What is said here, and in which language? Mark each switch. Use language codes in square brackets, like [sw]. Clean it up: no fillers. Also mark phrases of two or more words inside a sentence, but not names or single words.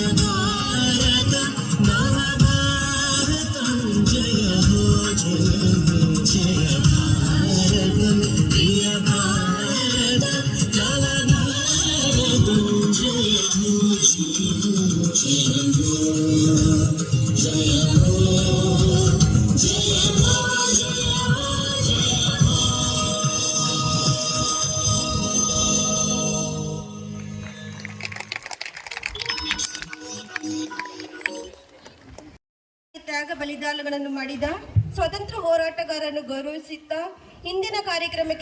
[te] భారత నవ భారతం జయ హో జయ భారత ప్రియ భారత నవ భారతం జయ హో జయ హో జయ హో జయ హో [kn] ತ್ಯಾಗ ಬಲಿದಾನಗಳನ್ನು ಮಾಡಿದ ಸ್ವತಂತ್ರ ಹೋರಾಟಗಾರರನ್ನು ಗೌರವಿಸುತ್ತಾ ಇಂದಿನ ಕಾರ್ಯಕ್ರಮಕ್ಕೆ